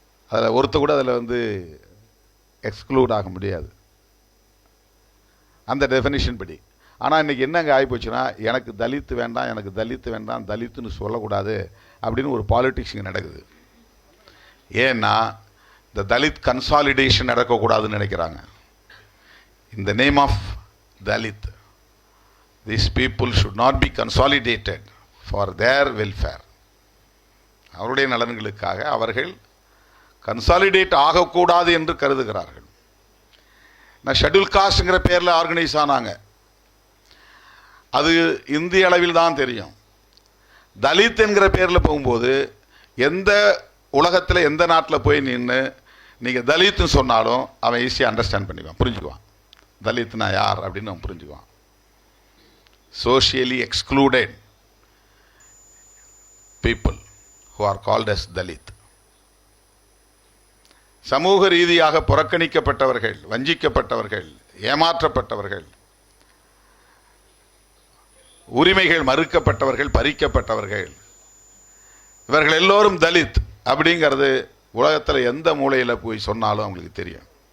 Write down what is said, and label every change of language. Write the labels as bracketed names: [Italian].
[Tamil] அதில் ஒருத்த கூட அதில் எக்ஸ்க்ளூட் ஆக முடியாது அந்த டெஃபினிஷன் படி. ஆனால் இன்றைக்கி என்னங்க ஆகிப்போச்சுன்னா, எனக்கு தலித்து வேண்டாம், எனக்கு தலித்து வேண்டாம், தலித்துன்னு சொல்லக்கூடாது அப்படின்னு ஒரு பாலிட்டிக்ஸ் இங்கே நடக்குது. ஏன்னா இந்த தலித் கன்சாலிடேஷன் நடக்கக்கூடாதுன்னு நினைக்கிறாங்க. [English] In the name of Dalit, these people should not be consolidated for their welfare. [Tamil] அவருடைய நலன்களுக்காக அவர்கள் கன்சாலிடேட் ஆகக்கூடாது என்று கருதுகிறார்கள். நான் ஷெட்யூல் காஸ்ட்ங்கிற பேரில் ஆர்கனைஸ் ஆனாங்க, அது இந்திய அளவில் தான் தெரியும். தலித் என்கிற பேரில் போகும்போது எந்த உலகத்தில் எந்த நாட்டில் போய் நின்று நீங்கள் தலித்னு சொன்னாலும் அவன் ஈஸியாக அண்டர்ஸ்டாண்ட் பண்ணிக்குவான், புரிஞ்சுக்குவான். தலித்னா யார் அப்படின்னு அவன் புரிஞ்சுக்குவான். [English] Socially excluded people who are called as Dalit. [Tamil] சமூக ரீதியாக புறக்கணிக்கப்பட்டவர்கள், வஞ்சிக்கப்பட்டவர்கள், ஏமாற்றப்பட்டவர்கள், உரிமைகள் மறுக்கப்பட்டவர்கள், பறிக்கப்பட்டவர்கள், இவர்கள் எல்லோரும் தலித் அப்படிங்கிறது உலகத்தில் எந்த மூலையில் போய் சொன்னாலும் அவங்களுக்கு தெரியும்.